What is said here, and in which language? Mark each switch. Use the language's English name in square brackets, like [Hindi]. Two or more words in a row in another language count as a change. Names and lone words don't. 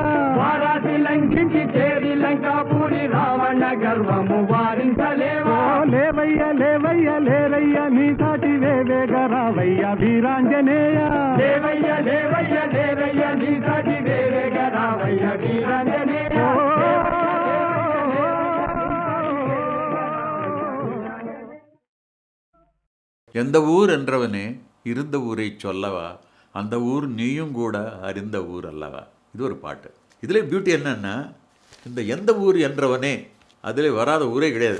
[Telugu] వారాసి లంఘించి చేరి లంకాపురి రావణ గర్వము వారించలేవా ఓ లేవయ్య లేవయ్య లేరయ్య నీ సాటి వేవేగ రావయ్య వీరాంజనేయ లేవయ్య లేవయ్య లేరయ్య నీ సాటి వేవేగ రావయ్య వీరాంజనేయ [Tamil] எந்த ஊர் என்றவனே இருந்த ஊரை சொல்லவா, அந்த ஊர் நீயும் கூட அறிந்த ஊர் அல்லவா. இது ஒரு பாட்டு. இதில் பியூட்டி என்னன்னா, இந்த எந்த ஊர் என்றவனே அதில் வராத ஊரே கிடையாது.